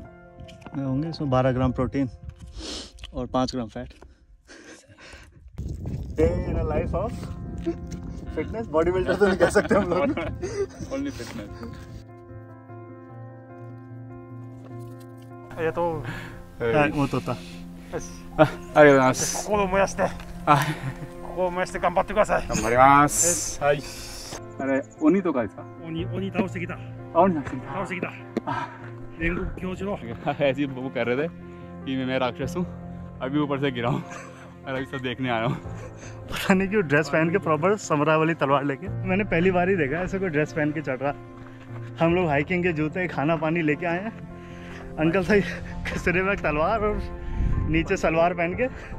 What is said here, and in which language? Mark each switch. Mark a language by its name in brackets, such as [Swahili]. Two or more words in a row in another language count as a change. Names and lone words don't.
[Hindi] मैं होंगे इसमें 12 ग्राम प्रोटीन और 5 ग्राम फैट। [English] Day in a life of fitness, body builder [Hindi] तो नहीं कह सकते हम लोग। [English] only fitness. [Hindi] वो तो था। [Japanese] ありがとうございます。心を燃やして、心を燃やして頑張ってください。頑張ります。はい。あれ、鬼とかですか？鬼倒してきた。あ、鬼なんですね。倒してきた。煉獄教授の [Hindi] ऐसे ही वो कह रहे थे कि मैं राक्षस हूँ, अभी ऊपर से गिरा हूँ और अभी सब देखने आया हूँ। पता नहीं क्यों ड्रेस पहन के प्रॉपर समरा वाली तलवार लेके, मैंने पहली बार ही देखा ऐसे कोई ड्रेस पहन के चढ़ रहा। हम लोग हाइकिंग के जूते खाना पानी लेके आए हैं, अंकल था सिरे में तलवार और नीचे सलवार पहन के।